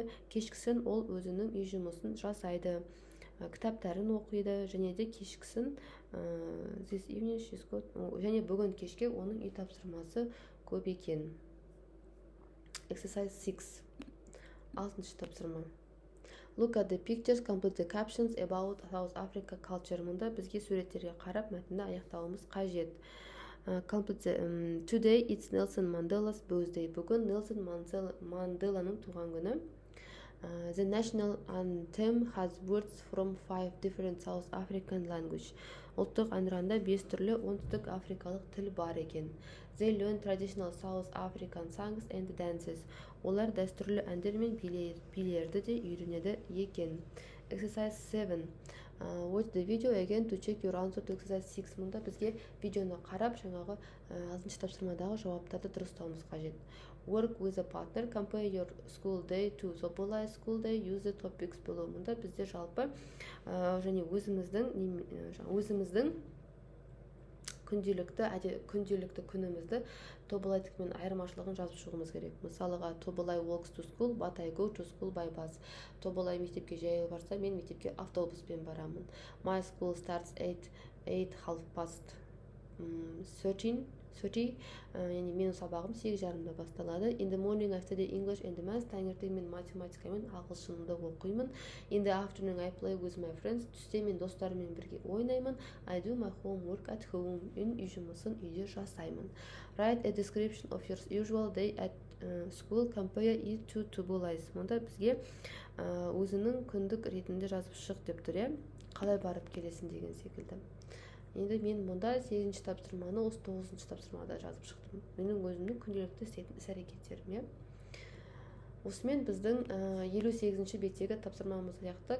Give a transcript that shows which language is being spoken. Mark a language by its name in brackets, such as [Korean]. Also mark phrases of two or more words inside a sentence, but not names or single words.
[Kazakh] Кешкісін ол өзінің үй жұмысын жасайды. Кітаптарын оқиды және де кешкісін және бүгін кешке оның үй тапсырмасы көп екен. Exercise 6. 6-ші тапсырма. [English] Look at the pictures, complete the captions about South Africa culture. [Kazakh] Мұнда бізге суреттерге қарап мәтінді аяқтауымыз қажет. [English] Today it's Nelson Mandela's birthday. [Kazakh] Бүгін Нельсон Манделаның туған күні. [English] The national anthem has words from 5 different South African language. [Kazakh] Ұлттық әнұранда 5 түрлі оңтүстік африкалық тіл бар екен. [English] They learn traditional South African songs and dances. [Kazakh] Олар дәстүрлі әндер мен билерді де үйренеді екен. [English] Exercise 7. Watch the video again to check your answer to exercise 6. [Kazakh] Мұнда бізге видеоны қарап, жаңағы 6-ші тапсырмадағы жауаптарды дұрыстауымыз қажет. [English] Work with a partner. Compare your school day to Tobile's school day. Use the topics below. [Kazakh] Мұнда бізде жалпы және өзіміздің күнделікті күнімізді тобылайдікімен айырмашылығын жазып шығуымыз керек. [English] Мысалыға, Тобылай walks to school, but I go to school by bus. [Kazakh] Тобылай мектепке жаяу барса, мен мектепке автобуспен барамын. [English] My school starts 8:30. [Kazakh] Яғни менің сабағым 8:30-да басталады. [English] In the morning I study English and math. [Kazakh] Таңертең мен математика мен ағылшынды оқимын. [English] In the afternoon I play with my friends. [Kazakh] Түсте мен достарыммен бірге ойнаймын. [English] I do my homework at home. [Kazakh] Мен үй жұмысын үйде жасаймын. [English] Write a description of your usual day at school. Compare it to Тобылай. [Kazakh] Мұнда бізге өзінің күндік ретінде жазып шық деп тұр, иә? Қалай барып келесің деген секілді. Енді мен мұнда 8-ші тапсырманы осы 9-ші тапсырмада жазып шықтым. Менің өзімнің күнделікті істейтін іс-әрекеттерім, иә. Осымен біздің 58-ші беттегі тапсырмамыз аяқты.